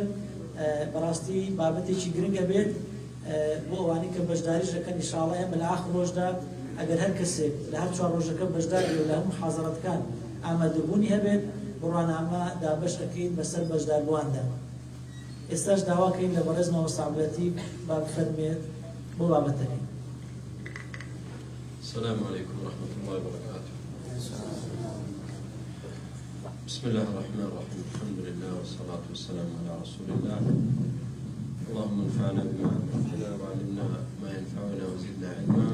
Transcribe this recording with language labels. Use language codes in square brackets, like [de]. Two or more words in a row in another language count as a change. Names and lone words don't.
[ckb] بەڕاستی بابەتێکی گرنگە بێت بۆ ئەوانەی کە بەشداریش دەکەن ئینشاءڵڵا ئێمە لە آخر ڕۆژدا ئەگەر هەر کەسێک لە هەر 4 ڕۆژەکە بەشدار بێت و لە هەموو محازەرەتەکان ئامادەبوونی هەبێت بڕوانامە دابەش ئەکەین بەسەر بەشداربوواندا. ئێستاش داواکەین لە بەڕێز مامۆستا عەبدولەتیف با بفەرمێت بۆ بابەتەکەی. [ar] السلام عليكم ورحمة الله وبركاته. بسم الله الرحمن الرحيم الحمد لله والصلاة والسلام على رسول الله. اللهم انفعنا بما علمتنا وعلمنا ما ينفعنا وزدنا علما.